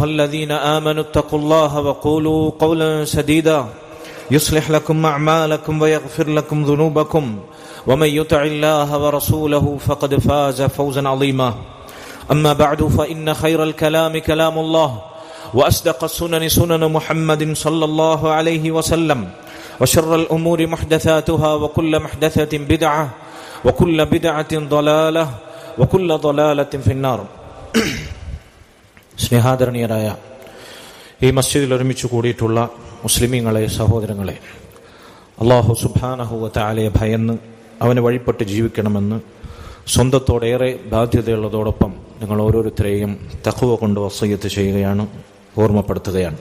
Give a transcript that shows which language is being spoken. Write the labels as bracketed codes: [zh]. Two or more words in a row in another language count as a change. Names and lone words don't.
[ar] الذين آمنوا اتقوا الله وقولوا قولا سديدا يصلح لكم أعمالكم ويغفر لكم ذنوبكم ومن يطع الله ورسوله فقد فاز فوزا عظيما أما بعد فإن خير الكلام كلام الله وأصدق السنن سنن محمد صلى الله عليه وسلم وشر الأمور محدثاتها وكل محدثة بدعة وكل بدعة ضلالة وكل ضلالة في النار. [ml] സ്നേഹാദരണീയരായ ഈ മസ്ജിദിൽ ഒരുമിച്ച് കൂടിയിട്ടുള്ള മുസ്ലിമീങ്ങളെ, സഹോദരങ്ങളെ, അല്ലാഹു [ar] سبحانه وتعالى [ml] ഭയന്ന് അവന് വഴിപ്പെട്ട് ജീവിക്കണമെന്ന് സ്വന്തത്തോടേറെ ബാധ്യതയുള്ളതോടൊപ്പം നിങ്ങൾ ഓരോരുത്തരെയും തഖ്വ കൊണ്ട് വസിയ്യത്ത് ചെയ്യുകയാണ്, ഓർമ്മപ്പെടുത്തുകയാണ്.